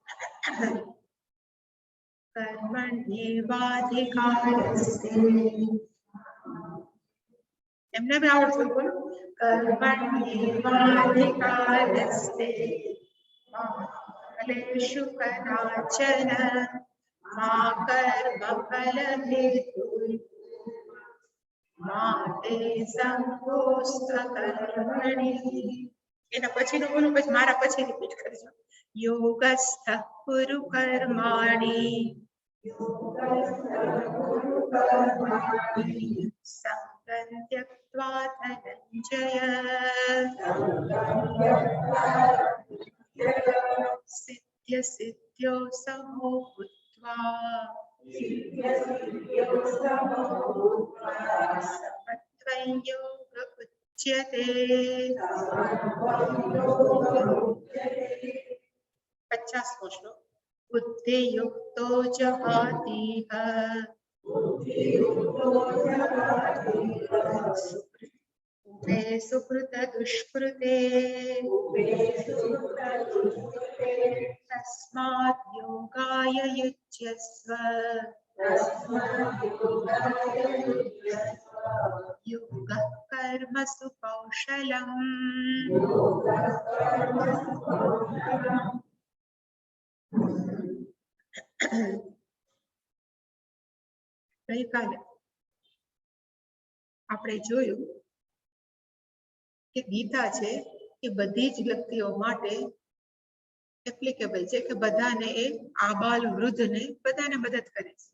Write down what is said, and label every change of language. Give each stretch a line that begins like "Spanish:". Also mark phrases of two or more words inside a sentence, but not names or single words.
Sanskrit: कर्मण्येवाधिकारस्ते
Gujarati: એમને ભી આવડતો બોલ
Sanskrit: कर्मण्येवाधिकारस्ते फलेषु कदाचन मा कर्मफलहेतुः मा ते संकोऽस्त्वकर्मणि।
Gujarati: એના પછીનું બોલું પછી મારા પછી રિપીટ કરજો.
Sanskrit: योगस्थः कुरु कर्माणि संगं त्यक्त्वा धनंजय सिद्ध्य सिद्ध्यो समो भूत्वा समत्वं योग उच्यते। 50 श्लोक बुद्धियुक्तो जहातीह उभे सुकृत दुष्कृते तस्मात् योगाय युज्यस्व योगः कर्मसु कौशलम्।
Gujarati: ગઈકાલે આપણે જોયું કે ગીતા છે એ બધી જ વ્યક્તિઓ માટે એપ્લિકેબલ છે કે બધાને એ આબાલ વૃદ્ધને બધાને મદદ કરે છે.